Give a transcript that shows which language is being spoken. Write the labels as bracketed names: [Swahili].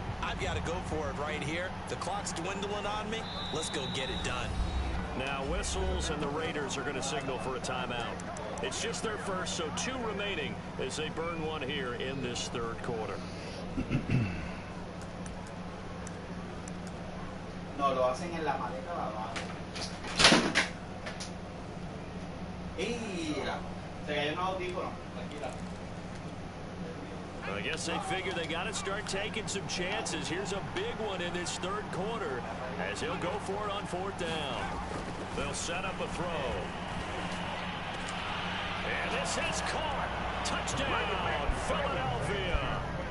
[English] I've got to go for it right here. The clock's dwindling on me. Let's go get it done. Now whistles, and the Raiders are going to signal for a timeout. It's just their first, so 2 remaining as they burn one here in this third quarter. [Spanish] No, lo hacen en la maleta de abajo. Mira, se cayó un audífono. Tranquila. [English] I guess they figure they got to start taking some chances. Here's a big one in this third quarter as he'll go for it on 4th down. They'll set up a throw. And this is caught. Touchdown, Philadelphia.